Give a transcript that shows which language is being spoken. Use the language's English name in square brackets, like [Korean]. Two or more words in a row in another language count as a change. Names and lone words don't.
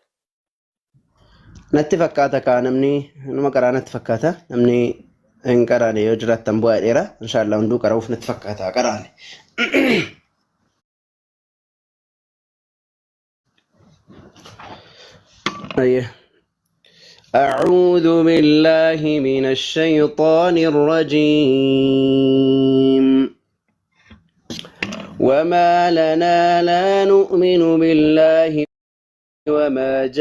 [Oromo] Natti fakkaata kaa namni numa qaraa natti fakkaata namni hin qaraane yoo jiraattan bu'aa dheera inshaallah hunduu qara'uuf natti fakkaata qaraane. [Arabic] أعوذ بالله من الشيطان الرجيم وما لنا لا نؤمن بالله وما